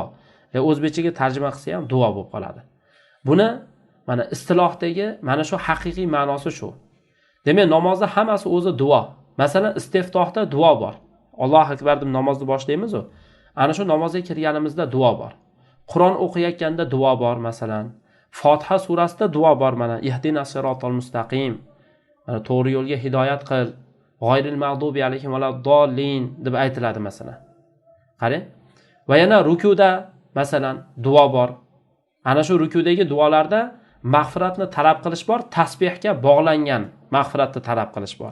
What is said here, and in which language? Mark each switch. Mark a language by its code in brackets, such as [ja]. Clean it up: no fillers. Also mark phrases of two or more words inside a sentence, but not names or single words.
[uz] O'zbekchaga tarjima qilsa ham duo bo'lib qoladi. Buni mana istilohdagi mana shu haqiqiy ma'nosi shu. Demak namozda hammasi o'zi duo. Masalan istiftohda duo bor. [ar] الله أكبر [uz] deb namozni boshlaymiz-ku. Ana shu namozga kirganimizda duo bor. Qur'on o'qiyotganda duo bor masalan. Fotiha surasida duo bor mana [ar] اهدنا الصراط المستقيم. [uz] Mana to'g'ri yo'lga hidoyat qil. [ar] غير المغضوب عليهم ولا الضالين [uz] deb aytiladi masalan. Qarang. Va yana rukuda masalan duo bor. Ana shu rukudagi duolarda mag'firatni talab qilish bor, tasbihga bog'langan mag'firatni talab qilish bor.